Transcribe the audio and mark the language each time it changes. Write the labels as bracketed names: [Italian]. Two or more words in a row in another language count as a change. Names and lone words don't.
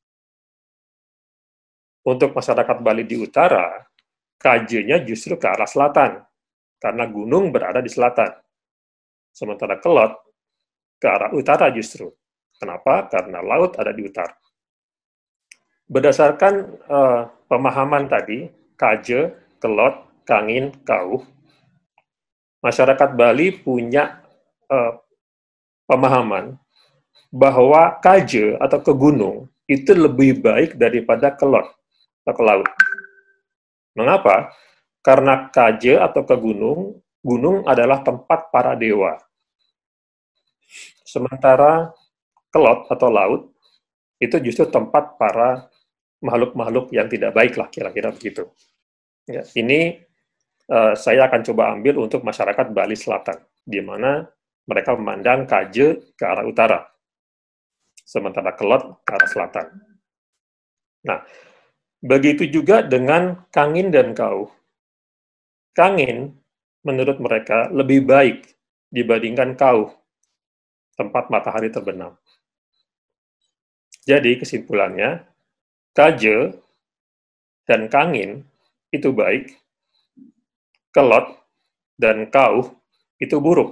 [Indonesian] Untuk masyarakat Bali di utara, kajenya justru ke arah selatan, karena gunung berada di selatan. Sementara kelot ke arah utara justru. Kenapa? Karena laut ada di utara. Berdasarkan pemahaman tadi, kaje, kelot, kangin, kauh, masyarakat Bali punya pemahaman bahwa kaje atau ke gunung itu lebih baik daripada kelot atau ke laut. Mengapa? Karena kaje atau ke gunung, gunung adalah tempat para dewa. Sementara kelot atau laut itu justru tempat para makhluk-makhluk yang tidak baik lah, kira-kira begitu. Ya, ini saya akan coba ambil untuk masyarakat Bali Selatan, di mana mereka memandang kaje ke arah utara, sementara kelot ke arah selatan. Nah, begitu juga dengan kangin dan kauh. Kangin, menurut mereka, lebih baik dibandingkan kauh, tempat matahari terbenam. Jadi, kesimpulannya, kaje dan kangin itu baik, kelot dan kauh itu buruk.